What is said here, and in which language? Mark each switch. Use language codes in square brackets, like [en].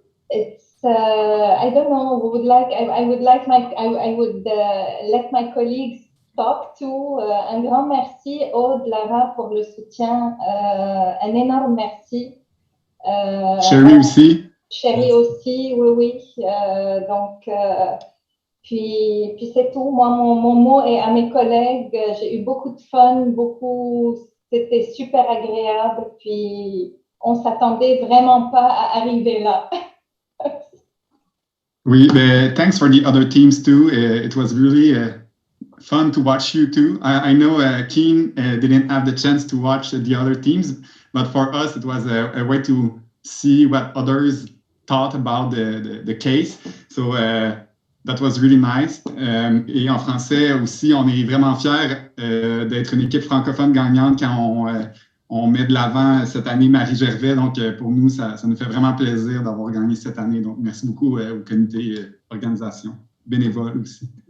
[en] It's I don't know. I would let my colleagues talk to. [fr] Un grand merci, Aude, Lara, pour le soutien. Un énorme merci. Chérie aussi. Chérie aussi, oui. Donc, puis c'est tout. Moi, mon mot est à mes collègues. J'ai eu beaucoup de fun, c'était super agréable. Puis, on s'attendait vraiment pas à arriver là. [en] Oui, but thanks for the other teams too. It was really fun to watch you too. I know Keen didn't have the chance to watch the other teams, but for us it was a way to see what others thought about the case. So that was really nice. [fr] Et en français aussi, on est vraiment fiers d'être une équipe francophone gagnante quand on met de l'avant cette année Marie Gervais. Donc, pour nous, ça nous fait vraiment plaisir d'avoir gagné cette année. Donc, merci beaucoup au comité organisation, bénévole aussi.